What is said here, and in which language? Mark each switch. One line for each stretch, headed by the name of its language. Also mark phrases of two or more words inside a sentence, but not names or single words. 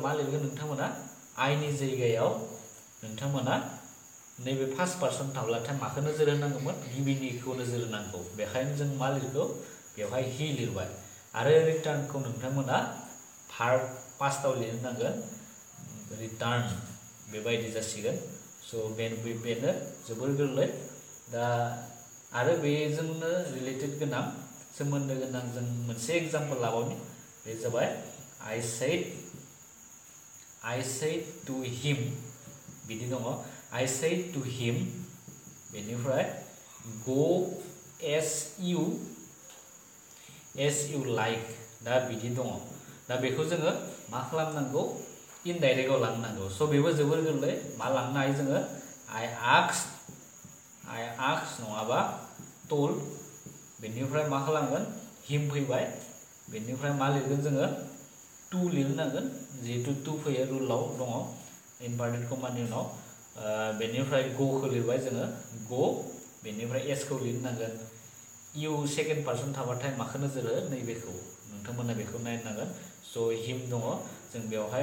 Bodo: मा लिरगोन नोंथांमोना आइनि जायगायाव नोंथांमोना नैबे
English: first person
Bodo: थाब्लाथाय माखौ नोजोर होनांगौमोन गिबिनिखौ नोजोर होनांगौ बेखायनो जों मा लिरगौ बेवहाय हि लिरबाय आरो रिटार्नखौ नोंथांमोना भार्ब पास्टआव लिरनो नांगोन रिटार्न बेबायदि जासिगोन स' बेनो जोबोर गोरलै दा आरो बेजोंनो रिलेटेड गोनां सोमोन्दो गोनां जों मोनसे एग्जाम्पल लाबावनि बे जाबाय I
English: said to him
Bodo: बिदि दङ
English: I said to him
Bodo: बेनिफ्राय
English: go as you like
Bodo: दा बिदि दङ दा बेखौ जोङो मा खालामनांगौ इनडाइरेक्टआव लांनांगौ स' बेबो जोबोर गोरलै मा लांनो हायो जोङो
English: I asked
Bodo: नङाबा told बेनिफ्राय मा खालामगोन him फैबाय बेनिफ्राय मा लिरगोन जोङो टु लिरनांगोन जिहेतु टु फैयो रुलाव दङ इनभार्टेड कमानि उनाव बेनिफ्राय ग'खौ लिरबाय जोङो ग' बेनिफ्राय एसखौ लिरनांगोन इउ
English: second person
Bodo: थाबाथाय माखौ नोजोर हो नैबेखौ नोंथांमोना बेखौ नायनांगोन स' हिम दङ जों बेवहाय